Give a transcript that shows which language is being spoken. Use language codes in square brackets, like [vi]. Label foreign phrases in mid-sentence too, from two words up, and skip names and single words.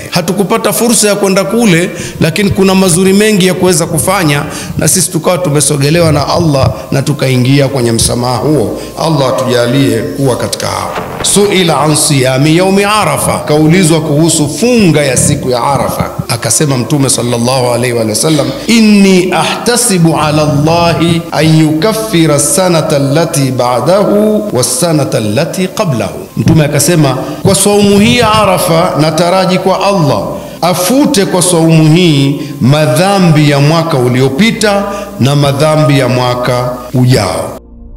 [sw] Hatukupata fursa ya kwenda kule, lakini kuna mazuri mengi ya kuweza kufanya, na sisi tukawa tumesogelewa na Allah na tukaingia kwenye msamaha huo. Allah atujalie kuwa katika hao. [ar] سئل عن صيام يوم عرفة, [sw] kaulizwa kuhusu funga ya siku ya Arafa, akasema Mtume [ar] صلى الله عليه وسلم إني أحتسب على الله أن يكفر السنة التي بعده والسنة التي قبله. [sw] Mtume akasema kwa saumu hii ya Arafa nataraji kwa Allah afute kwa saumu hii madhambi ya mwaka uliopita na madhambi ya mwaka ujao.